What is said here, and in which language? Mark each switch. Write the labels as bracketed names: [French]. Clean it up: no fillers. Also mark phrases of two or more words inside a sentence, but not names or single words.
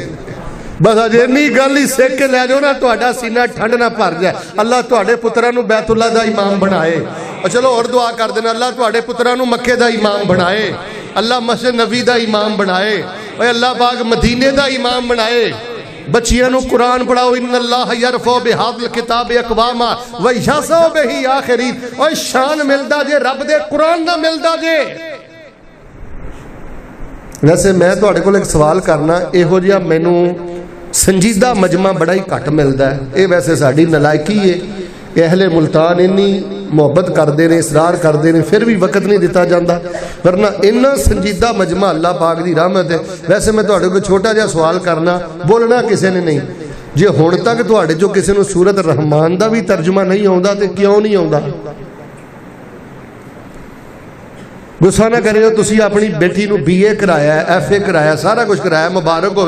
[Punjabi] بس اجے اِنّی گل ہی سکھ کے لے جاؤ نا، تہاڈا سینہ ٹھنڈ نہ بھر جائے. اللہ تہاڈے پتراں نوں بیت اللہ دا امام بنائے۔ اور چلو اور دعا کر دینا، اللہ تہاڈے پتراں نوں مکے دا امام بنائے، اللہ مسجد نبی دا امام بنائے، اور اللہ پاک مدینے دا امام بنائے. بچیاں نوں قرآن پڑھاؤ. [Arabic] إن الله يرفع بهذا الكتاب أقواما ويضع به آخرين. [Punjabi] اور شان ملدا جے رب دے قرآن دا ملدا جے. ویسے میں تہاڈے کول اک سوال کرنا، ایہو جیہا مینوں سنجیدہ مجمع بڑا ہی گھٹ ملتا ہے. [Urdu] یہ ویسے ساڈی نالائقی ہے کہ اہل ملتان اِنّی محبت کرتے ہیں، اصرار کرتے ہیں، پھر بھی وقت نہیں دتا جاتا. ورنہ اِنّا سنجیدہ مجمع اللہ پاک کی رحمت ہے. [Punjabi] ویسے میں تہاڈے کول چھوٹا جیہا سوال کرنا، بولنا کسے نے نہیں. جے ہن تک تہاڈے چوں کسے نوں سورت رحمان دا بھی ترجمہ نہیں آؤندا تے کیوں نہیں آؤندا? غصہ نہ کریو، تسی اپنی بیٹی نوں BA کرایا، FA کرایا، سارا کجھ کرایا، مبارک ہووے.